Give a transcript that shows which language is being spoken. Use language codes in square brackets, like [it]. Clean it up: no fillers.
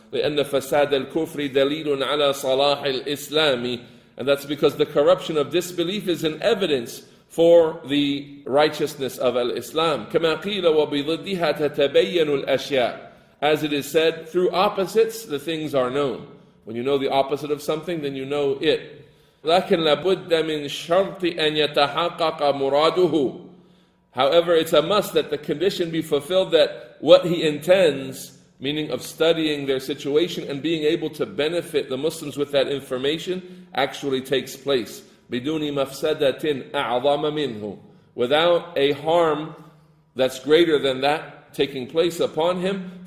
[ar] لأن فساد الكفر دليل على صلاح الإسلام, [en] and that's because the corruption of disbelief is an evidence for the righteousness of al-Islam. [ar] كما قيل وبضدها تتبين الأشياء, [en] as it is said, through opposites the things are known. When you know the opposite of something, then you know it. [ar] لكن لابد من شرط أن يتحقق مراده. [en] However, it's a must that the condition be fulfilled that what he intends, meaning of studying their situation and being able to benefit the Muslims with that information, actually takes place. [ar] بدون مفسدة أعظم منه, [en] without a harm that's greater than that taking place upon him.